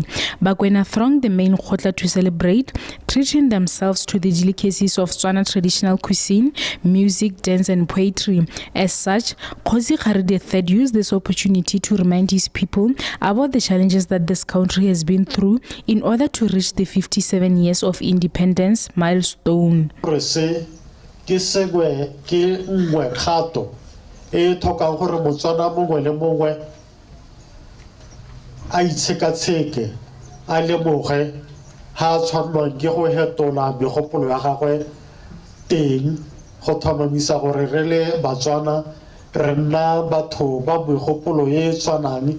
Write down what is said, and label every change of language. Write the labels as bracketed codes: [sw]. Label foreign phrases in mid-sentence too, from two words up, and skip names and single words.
[en] Bakwena thronged the main khotla to celebrate, treating themselves to the delicacies of Tswana traditional cuisine, music, dance and poetry. As such, Khosi Khari III used this opportunity to remind his people about the challenges that this country has been through in order to reach the 57 years of independence milestone. [tn] Ke segwe ke nngwe kgato e tlhokang gore Motswana mongwe le mongwe a itshekatsheke a lemoge ha tshwanelwang ke go hetola megopolo ya gagwe teng go tlhomamisa gore re le Batswana re nna batho ba megopolo e tshwanang